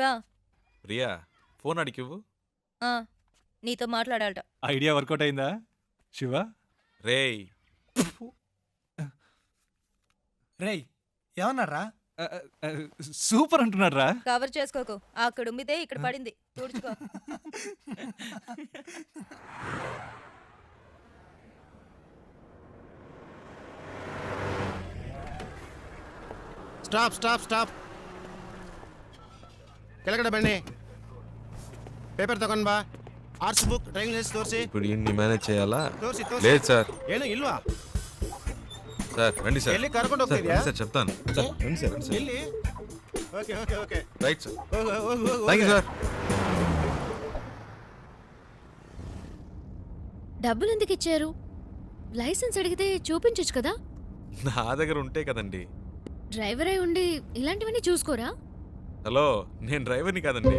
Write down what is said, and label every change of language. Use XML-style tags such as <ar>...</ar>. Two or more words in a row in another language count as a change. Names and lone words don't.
<te>ప్రియా ఫోన్ అడిగివ్వు. ఆ, నీతో మాట్లాడాలట. ఐడియా వర్కౌట్ అయిందా శివ? రేయ్, రేయ్ ఏమన్నారా? సూపర్ అంటున్నాడు రా. కవర్ చేసుకోకు, అక్కడ ఉమ్మితే ఇక్కడ పడింది, తుడుచుకో.</te> <kn>ಸ್ಟಾಪ್ ಸ್ಟಾಪ್ ಸ್ಟಾಪ್ ಕೆಳಗಡೆ ಬನ್ನಿ. ಪೇಪರ್ ತಗೊಂಡ್ ಬಾ.</kn> <en>arts book, driving license</en> <kn>ತೋರಿಸಿ.</kn> <te>ఇప్పుడు ఇన్ని మేనేజ్ చేయాలా?</te> <kn>ತೋರಿಸಿ</kn> <te>లేదు సార్.</te> <kn>ಏನು ಇಲ್ವಾ?</kn> <te>సార్ రండి సార్.</te> <kn>ಎಲ್ಲಿ ಕರ್ಕೊಂಡು</kn> <te>సార్,</te> <kn>ಹೋಗ್ತಿದ್ಯಾ?</kn> <te>రండి సార్ చెప్తాను. సార్ రండి సార్, రండి సార్.</te> <kn>ಎಲ್ಲಿ? ಓಕೆ ಓಕೆ ಓಕೆ</kn> <en>right sir.</en> <kn>ಹೋಗು ಹೋಗು ಹೋಗು</kn> <en>thank you sir.</en> <te>డబ్బులు ఎందుకు ఇచ్చారు? లైసెన్స్ అడిగితే చూపించొచ్చు కదా. నా దగ్గర ఉంటే కదండి. డ్రైవర్ అయి ఉండి ఇలాంటివన్నీ చూసుకోరా? హలో, నేను డ్రైవర్ని కాదండి.</te>